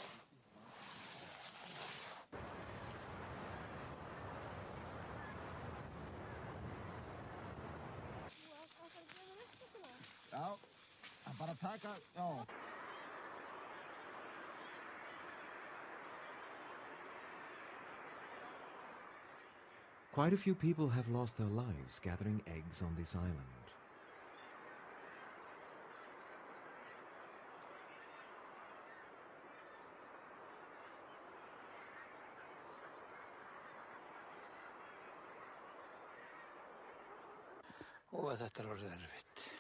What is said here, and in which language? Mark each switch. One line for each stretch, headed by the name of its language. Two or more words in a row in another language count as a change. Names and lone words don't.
Icelandic: Já, bara taka, já.
English: Quite a few people have lost their lives gathering eggs on this island.
Icelandic: Og þetta er orðið erfitt.